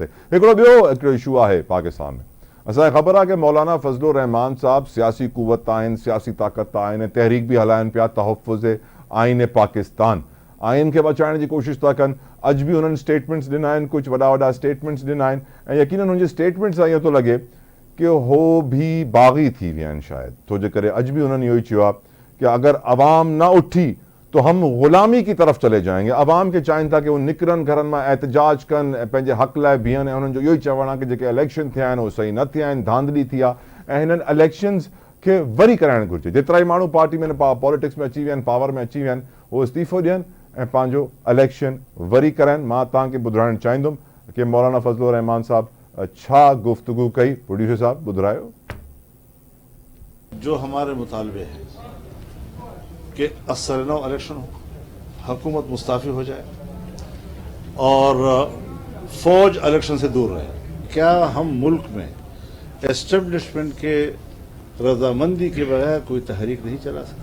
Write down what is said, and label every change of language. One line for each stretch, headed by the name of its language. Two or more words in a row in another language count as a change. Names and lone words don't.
Sindhi: हिकिड़ो इशू आहे पाकिस्तान में। असांखे ख़बर आहे कि मौलाना फज़लुर रहमान साहब सियासी क़ुवत आहिनि, सियासी ताक़त आहिनि, तहरीक बि हलाइनि पिया तहफ़्फ़ुज़ आइन पाकिस्तान, आइन खे बचाइण जी कोशिशि था कनि। अॼु बि हुननि स्टेटमेंट्स ॾिना आहिनि, कुझु वॾा वॾा स्टेटमेंट्स ॾिना आहिनि ऐं यकीनन हुनजे स्टेटमेंट्स सां इहो थो लॻे कि हो भी बाग़ी थी विया आहिनि शायदि, तो जे करे अॼु बि हुननि इहो ई चयो आहे कि अगरि अवाम न उठी
Urdu: تو ہم غلامی کی طرف چلے جائیں گے.
Sindhi: अवाम खे चाहिनि था कि उहे निकिरनि घरनि मां, एहतजाज कनि ऐं पंहिंजे हक़ लाइ बीहनि ऐं हुननि जो इहो ई चवणु आहे कि जेके इलेक्शन थिया आहिनि उहे सही न थिया आहिनि, धांधली थी आहे ऐं हिननि इलेक्शन्स खे वरी कराइणु घुरिजे। जेतिरा ई माण्हू पार्टी में पॉलिटिक्स में अची विया आहिनि, पावर में अची विया आहिनि, उहे इस्तीफ़ो ॾियनि ऐं पंहिंजो इलेक्शन वरी कराइनि। मां तव्हांखे ॿुधाइणु चाहींदुमि कि मौलाना फज़लुर रहमान साहब छा गुफ्तगू कई, प्रोड्यूसर साहब ॿुधायो।
Urdu: جو ہمارے مطالبے ہیں کہ ازسرنو الیکشن ہو، حکومت مستعفی ہو جائے اور فوج الیکشن سے دور رہے. کیا ہم ملک میں اسٹیبلشمنٹ کے رضامندی کے بغیر کوئی تحریک نہیں چلا سکتے?